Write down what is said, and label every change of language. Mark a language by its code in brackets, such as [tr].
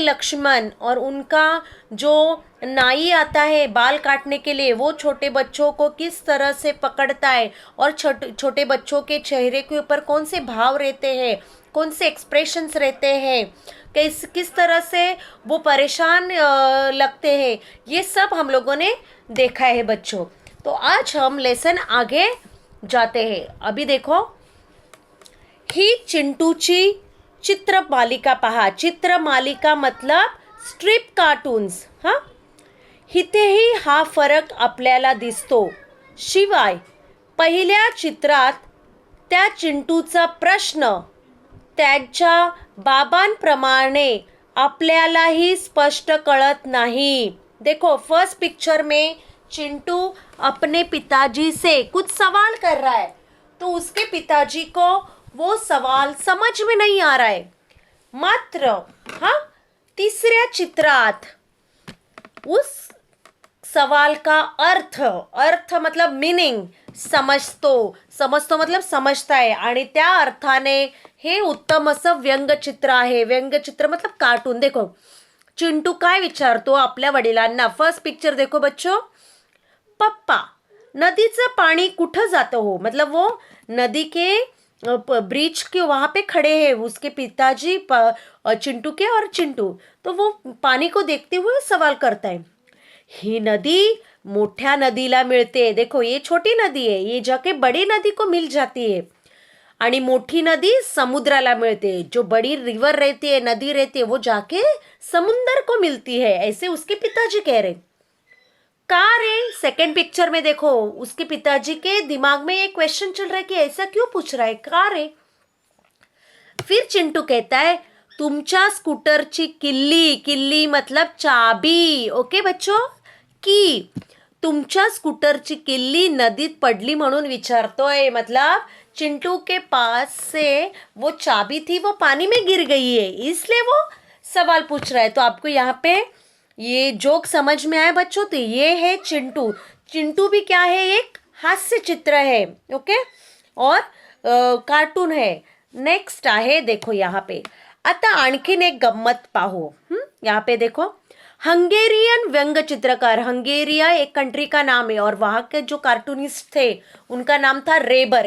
[hi] लक्ष्मण, और उनका जो नाई आता है बाल काटने के लिए, वो छोटे बच्चों को किस तरह से पकड़ता है, और छोटे बच्चों के चेहरे के ऊपर कौन से भाव रहते हैं, कौन से एक्सप्रेशंस रहते हैं, किस तरह से वो परेशान लगते हैं, ये सब हम लोगों ने देखा है बच्चों. तो आज हम लेसन आगे जाते हैं. अभी देखो, [mr] ही चिंटूची चित्रमालिका पहा. [hi] चित्रमालिका मतलब स्ट्रिप कार्टून्स. [mr] हां, इथेही हा फरक आपल्याला दिसतो. शिवाय पहिल्या चित्रात त्या चिंटूचा प्रश्न त्याच्या बाबांप्रमाणे आपल्यालाही स्पष्ट कळत नाही. [hi] देखो, फर्स्ट पिक्चर में चिंटू अपने पिताजी से कुछ सवाल कर रहा है, तो उसके पिताजी को वो सवाल समझ में नहीं आ रहा है. मात्र हाँ, [mr] तीसऱ्या चित्रात [hi] उस सवाल का अर्थ मतलब मीनिंग [mr] समजतो [hi] मतलब समजता है. [mr] आणि त्या अर्थाने हे उत्तम असं व्यंगचित्र आहे. [hi] व्यंगचित्र मतलब कार्टून. देखो, [mr] चिंटू काय विचारतो आपल्या वडिलांना. [hi] फर्स्ट पिक्चर देखो बच्चों, [mr] पप्पा नदीचं पाणी कुठं जातं हो, [hi] मतलब वो नदी के ब्रिज के वहाँ पे खड़े हैं उसके पिताजी, चिंटू के, और चिंटू तो वो पानी को देखते हुए सवाल करता है. [mr] ही नदी मोठ्या नदीला मिळते. [hi] देखो, ये छोटी नदी है, ये जाके बड़ी नदी को मिल जाती है. [mr] आणि मोठी नदी समुद्राला मिळते. [hi] जो बड़ी रिवर रहती है, नदी रहती है, वो जाके समुंदर को मिलती है, ऐसे उसके पिताजी कह रहे. [mr] का रे. [hi] सेकेंड पिक्चर में देखो, उसके पिताजी के दिमाग में ये क्वेश्चन चल रहा है कि ऐसा क्यों पूछ रहा है, [mr] का रे. [hi] फिर चिंटू कहता है [mr] तुमच्या स्कूटरची किल्ली [hi] मतलब चाबी. [mr] ओके बच्चों, की तुमच्या स्कूटरची किल्ली नदीत पडली म्हणून विचारतोय. [hi] मतलब चिंटू के पास से वो चाबी थी, वो पानी में गिर गई है, इसलिए वो सवाल पूछ रहा है. तो आपको यहाँ पे ये जोक समझ में आया बच्चों. तो ये है चिंटू. चिंटू भी क्या है, एक हास्य चित्र है. ओके, और कार्टून है. [mr] नेक्स्ट आहे, [hi] देखो यहाँ पे [mr] आता आणखीन एक गम्मत पाहो. [hi] यहाँ पे देखो, हंगेरियन व्यंग चित्रकार. हंगेरिया एक कंट्री का नाम है, और वहाँ के जो कार्टूनिस्ट थे उनका नाम था रेबर.